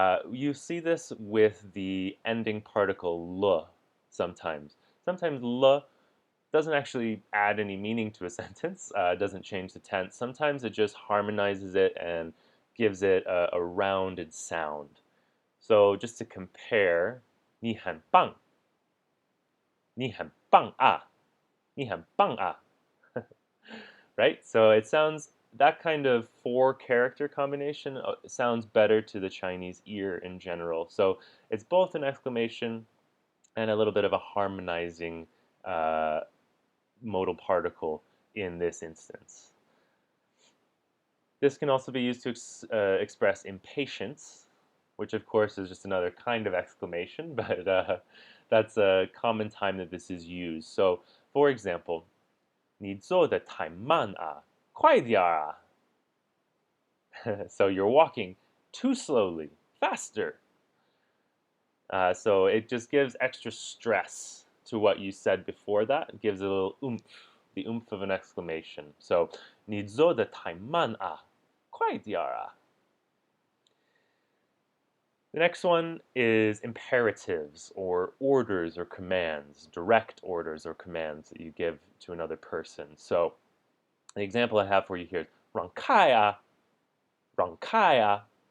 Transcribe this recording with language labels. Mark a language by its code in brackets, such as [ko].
[en] You see this with the ending particle le sometimes. Sometimes le doesn't actually add any meaning to a sentence, doesn't change the tense. Sometimes it just harmonizes it and gives it a rounded sound. So just to compare, [zh] 你很棒,你很棒啊,你很棒啊. [en] Right? So it sounds, that kind of 4-character combination sounds better to the Chinese ear in general. So it's both an exclamation and a little bit of a harmonizing modal particle in this instance. This can also be used to express impatience, which of course is just another kind of exclamation, but that's a common time that this is used. So, for example, [zh] 你做得太慢啊,快点啊. [en] So you're walking too slowly, faster. So it just gives extra stress to what you said before that. It gives a little oomph, the oomph of an exclamation. [zh] So 你做得太慢啊,快点啊. [en] The next one is imperatives or orders or commands, direct orders or commands that you give to another person. So the example I have for you here is [zh] 让开啊,让开啊.